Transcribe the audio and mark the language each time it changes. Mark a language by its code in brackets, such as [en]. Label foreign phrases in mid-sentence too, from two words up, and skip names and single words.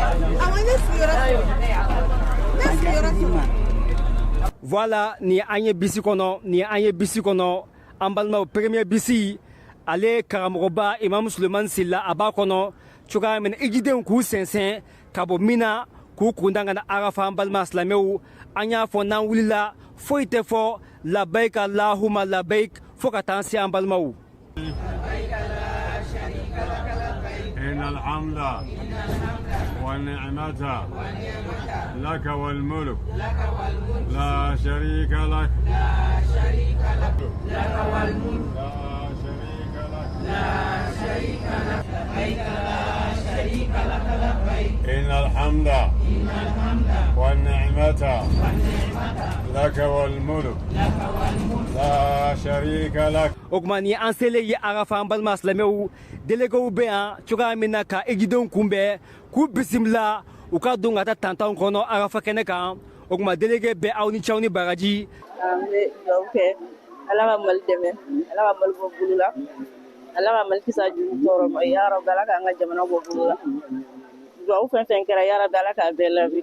[bm] Voilà ni an ye bisi kɔnɔ an balimaw premier bisi ale karamɔgɔba imam Suleman Silla a b'a kɔnɔ cogoya min na hijidenw k'u sɛnsɛn ka bɔ mina k'u kunda ka na arafa an balima silamɛw an y'a fɔ n'an wulila foyi tɛ fɔ [ar] لبيك اللهم لبيك [bm] fo ka taa se an balimaw. [ar] إن الحمد والنعمة لك والملك لا شريك لك لك والملك لا شريك لك لبيك لا شريك لك لبيك إن الحمد والنعمة لك والملك لا شريك لك. [bm] Okmani ansele ye arafa an balima silamɛw déléguéw bɛ yan cogoya min na ka ejidenw kunbɛn k'u bisimila u ka don ka taa tantanw kɔnɔ arafa kɛnɛ kan o kuma délégué bɛ aw ni cɛw ni bagaji. An bɛ dugawu kɛ ala ka Mali dɛmɛ ala ka Mali bɔ bolo la ala ka Mali kisa jugu tɔɔrɔ ma [ar] يا رب [bm] ala k'an ka jamana bɔ bolo la dugawu fɛn fɛn kɛra [ar] يا رب [bm] ala k'a bɛɛ labi.